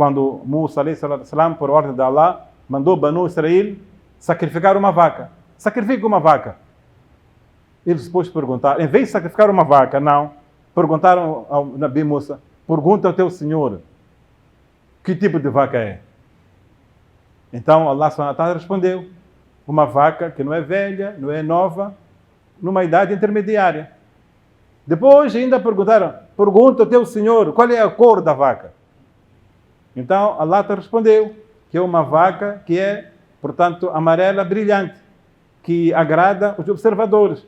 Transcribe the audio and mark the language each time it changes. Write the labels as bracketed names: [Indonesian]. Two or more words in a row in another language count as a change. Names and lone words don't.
[Portuguese] quando Musa, por ordem de Allah, mandou Banu Israel sacrificar uma vaca. Sacrifica uma vaca. Eles depois perguntaram, em vez de sacrificar uma vaca, não, perguntaram ao Nabi Musa, pergunta ao teu Senhor, que tipo de vaca é? Então [Arabic] الله سبحانه وتعالى [Portuguese] respondeu, uma vaca que não é velha, não é nova, numa idade intermediária. Depois ainda perguntaram, pergunta ao teu Senhor, qual é a cor da vaca? Então Allah te respondeu, que é uma vaca que é, portanto, amarela brilhante, que agrada os observadores.